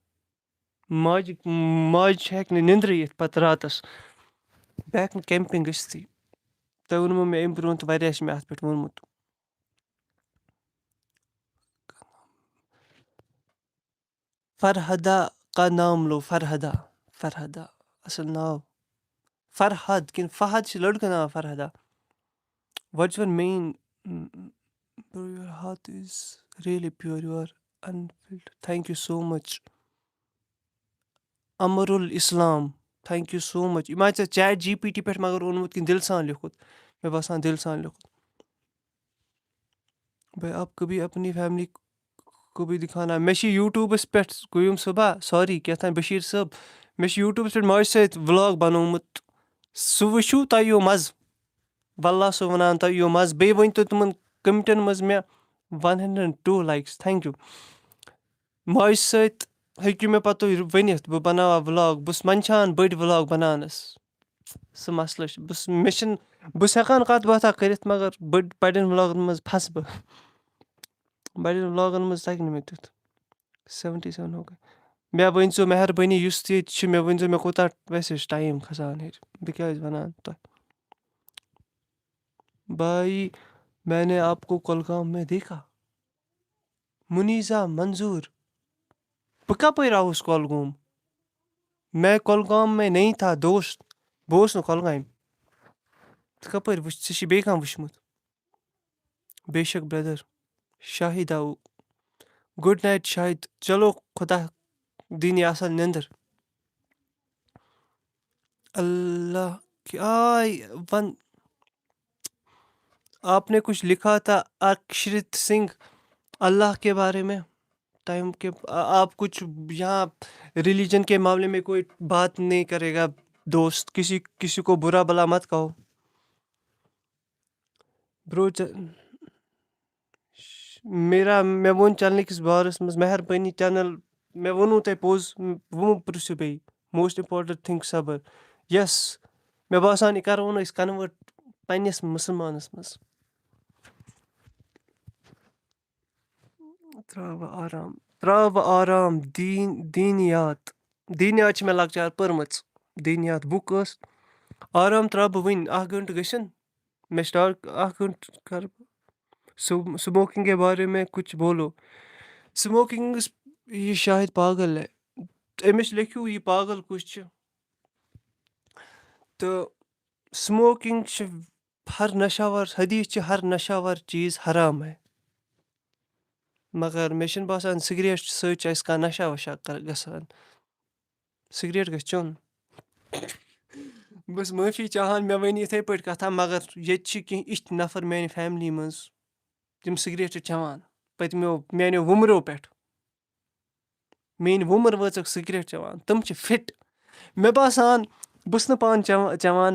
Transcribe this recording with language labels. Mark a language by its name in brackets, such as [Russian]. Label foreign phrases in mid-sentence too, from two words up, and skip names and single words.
[Kashmiri] ماجہِ ہٮ۪کہِ نہٕ نِنٛدرٕے یِتھ پَتہٕ راتَس بہٕ ہٮ۪کہٕ نہٕ کٮ۪مپِنٛگ گٔژھتٕے تۄہہِ ووٚنمو مےٚ اَمہِ برونٛہہ تہِ واریاہ چھِ مےٚ اَتھ پٮ۪ٹھ ووٚنمُت [Urdu] فرہدا کا نام لو [Kashmiri] فرہدا فرہدا اَصٕل ناو فرہد کِنہٕ فہد چھِ لٔڑکہٕ ناو فرہدا [English] what is your mean your heart is really pure you are unfilled thank you so much [Kashmiri] اَمرُل اِسلام [English] thank you so much [Kashmiri] یہِ ما ژےٚ چیٹ جی پی ٹی پٮ۪ٹھ مگر اوٚنمُت کِنہٕ دِلہٕ سان لیوٚکھُت مےٚ باسان دِلہٕ سان لیوٚکھُت [Urdu] بھائی آپ کبھی اپنی فیملی کو بھی دِکھانا [Kashmiri] مےٚ چھِ یوٗٹیوٗبَس پٮ۪ٹھ قیوٗم صٲبا ساری کیٛاہ تام بٔشیٖر صٲب مےٚ چھِ یوٗٹیوٗبَس پٮ۪ٹھ ماجہِ سۭتۍ وٕلاگ بنومُت سُہ وٕچھِو تۄہہِ یِیو مَزٕ واللہ سُہ وَنان تۄہہِ یِیو مَزٕ بیٚیہِ ؤنۍتو تِمَن کٔمٹَن منٛز مےٚ 102 لایکٕس [English] thank you [Kashmiri] ماجہِ سۭتۍ ہیٚکِو مےٚ پَتہٕ تُہۍ ؤنِتھ بہٕ بناوہا وٕلاگ بہٕ چھُس منٛدچھان بٔڑۍ وٕلاگ بناونَس سُہ مَسلہٕ چھُ مےٚ چھِنہٕ بہٕ چھُس ہٮ۪کان کَتھ باتھا کٔرِتھ مگر بَڑٮ۪ن وٕلاگَن منٛز پھَسہٕ بہٕ بَڑٮ۪ن وٕلاگَن منٛز تَگہِ نہٕ مےٚ تیُتھ 77 ہو گٔے مےٚ ؤنۍزیو مہربٲنی یُس تہِ ییٚتہِ چھُ مےٚ ؤنۍزیو مےٚ کوٗتاہ ویسے چھُ ٹایم کھسان ہیٚرِ بہٕ کیٛازِ وَنان تۄہہِ [Urdu] بھائی میں نے آپ کو کۄلگام میں دیکھا مُنیٖزا منظوٗر [Kashmiri] بہٕ کَپٲرۍ آوُس [Urdu] کۄلگوم میں کۄلگام میں نہیں تھا دوست [Kashmiri] بہٕ اوسُس نہٕ کۄلگامہِ ژٕ کَپٲرۍ وٕچھ ژےٚ چھِ بیٚیہِ کانٛہہ وٕچھمُت بے شک برٛدر شاہِد آوٗ [English] good night [Kashmiri] شاہِد چلو خۄدا دِنی اَصٕل نِندٕر اللہ کی آے وَن [Urdu] آپ نے کچھ لکھا تھا اکشرت سنگھ اللہ کے بارے میں ٹائم کے آپ کچھ یہاں ریلیجن کے معاملے میں کوئی بات نہیں کرے گا دوست کسی کو برا بلا مت کہو [Kashmiri] برو مےٚ ووٚن چَنلہِ کِس بارَس منٛز مہربٲنی چَنَل مےٚ ووٚنوُ تۄہہِ پوٚز وۄنۍ پِرٛژھِو بیٚیہِ [English] most important thing [Kashmiri] صبر یَس مےٚ باسان یہِ کَرہون أسۍ کَنوٲٹ پنٛنِس مُسلمانَس منٛز ترٛاوٕ آرام دیٖنیات چھِ مےٚ لۄکچار پٔرمٕژ دیٖنیات بُک ٲس آرام ترٛاو بہٕ وٕنۍ 1 گٲنٛٹہٕ گٔژھِنۍ مےٚ سٹاٹ 1 گٲنٛٹہٕ کَرٕ بہٕ [Urdu] سموکنگ کے بارے میں کچھ بولو [Kashmiri] سموکنگس یہِ [Urdu] شاید پاگل ہے [Kashmiri] أمِس لیکھِو یہِ پاگل کُس چھِ تہٕ سموکِنٛگ چھِ ہر نشاوار حدیٖث چھِ ہر نشاوار [Urdu] چیٖز حرام ہے [Kashmiri] مگر مےٚ چھِنہٕ باسان سِگریٹ سۭتۍ چھِ اَسہِ کانٛہہ نشہ وشہ گژھان سِگریٹ گژھِ چیوٚن بہٕ چھُس معٲفی چاہان مےٚ ؤنۍ یِتھَے پٲٹھۍ کَتھاہ مگر ییٚتہِ چھِ کینٛہہ یِتھۍ نفر میٛانہِ فیملی منٛز تِم سِگریٹ چھِ چٮ۪وان میٛانیو وُمرو پٮ۪ٹھ میٛٲنۍ وُمر وٲژٕکھ سِگریٹ چٮ۪وان تِم چھِ فِٹ مےٚ باسان بہٕ چھُس نہٕ پانہٕ چٮ۪وان